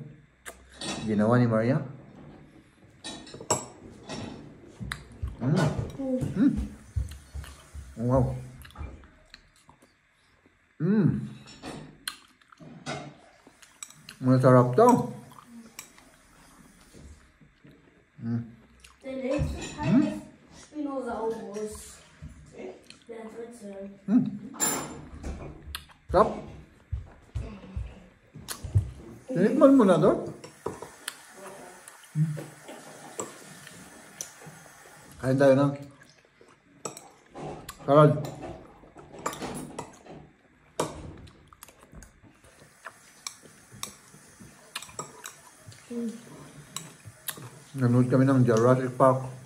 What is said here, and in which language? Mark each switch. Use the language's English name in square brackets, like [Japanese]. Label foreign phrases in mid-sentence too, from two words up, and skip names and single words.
[Filipino] Ginawa ni Maria. Wow. Masarap to. [German] Der nächste Teil ist Spinosaurus. Der dritte. [Filipino] Sarap. Tinikman mo na to? Kain tayo na. Salad. Nanood kami ng Jurassic Park.